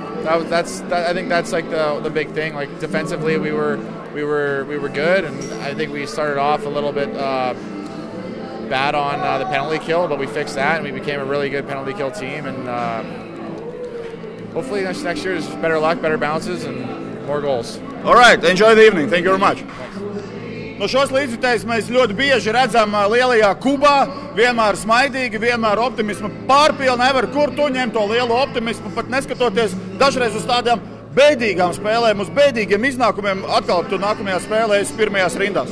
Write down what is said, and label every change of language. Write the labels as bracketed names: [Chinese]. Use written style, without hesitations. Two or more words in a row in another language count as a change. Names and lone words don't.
[English] I think that's like the big thing. Like defensively, we were good, and I think we started off a little bit bad on the penalty kill, but we fixed that, and we became a really good penalty kill team. And hopefully next year is better luck, better bounces, and more goals. All right, enjoy the evening. Thank you very much. [Latvian] No šos līdzjutējus mēs ļoti bieži redzam lielajā Kubā, vienmēr smaidīgi, vienmēr optimismu pārpilni, nevar kur tu ņem to lielu optimismu, pat neskatoties dažreiz uz tādām bēdīgām spēlēm, uz bēdīgiem iznākumiem, atkal tu nākamajā spēlēs pirmajās rindās.